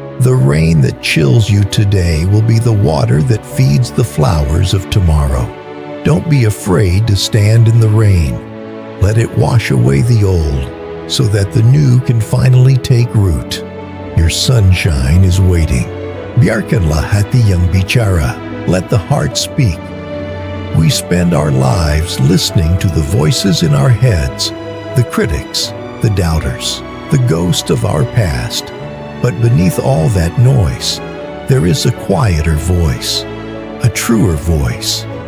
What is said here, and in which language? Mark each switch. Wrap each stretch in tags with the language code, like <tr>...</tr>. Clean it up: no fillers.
<en>The rain that chills you today will be the water that feeds the flowers of tomorrow. Don't be afraid to stand in the rain. Let it wash away the old, so that the new can finally take root. Your sunshine is waiting.</en> <id>Biarkanlah hati yang bicara.</id> <en>Let the heart speak. We spend our lives listening to the voices in our heads, the critics, the doubters, the ghost of our past. But beneath all that noise, there is a quieter voice, a truer voice.</en>